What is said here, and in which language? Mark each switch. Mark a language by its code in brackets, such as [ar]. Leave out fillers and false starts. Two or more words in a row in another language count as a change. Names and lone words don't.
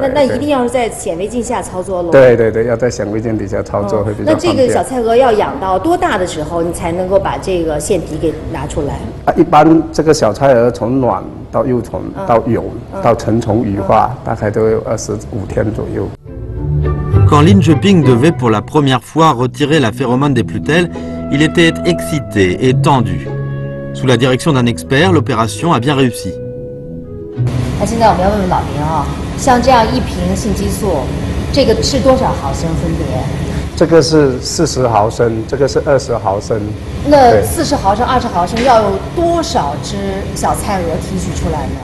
[zh] 那一定要是在显微镜下操作喽。对对对，要在显微镜底下操作会比较方便。那这个小菜蛾要养到多大的时候，你才能够把这个腺体给拿出来？一般这个小菜蛾从卵到幼虫到蛹到成虫羽化，大概都有25天左右。 [fr] Quand Li Zheping devait pour la première fois retirer la phéromone des plutelles, il était excité et tendu. Sous la direction d'un expert, l'opération a bien réussi. [zh] 那现在我们要问问老林啊，像这样一瓶性激素，这个是多少毫升分别？这个是40毫升，这个是20毫升。那40毫升、20毫升要有多少只小菜蛾提取出来呢？